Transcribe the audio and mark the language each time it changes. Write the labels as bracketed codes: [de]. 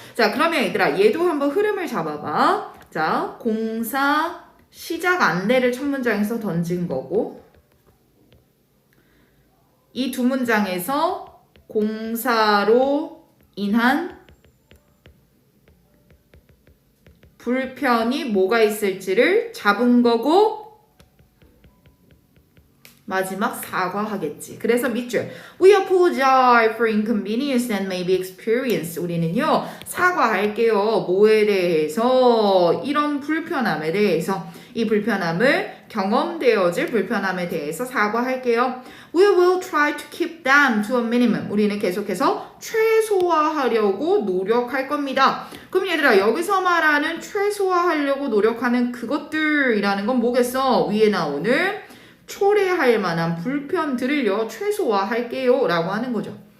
[ko] 자, 그러면 얘들아 얘도 한번 흐름을 잡아봐. 자, 공사 시작 안내를 첫 문장에서 던진 거고 이 두 문장에서 공사로 인한 불편이 뭐가 있을지를 잡은 거고 마지막 사과하겠지. 그래서 밑줄 [en] We apologize for inconvenience that may be experienced. [ko] 우리는요 사과할게요. 뭐에 대해서? 이런 불편함에 대해서 이 불편함을 경험되어질 불편함에 대해서 사과할게요. [en] We will try to keep them to a minimum. [ko] 우리는 계속해서 최소화하려고 노력할 겁니다. 그럼 얘들아 여기서 말하는 최소화하려고 노력하는 그것들이라는 건 뭐겠어? 위에 나오는 초래할 만한 불편들을요 최소화할게요 라고 하는 거죠.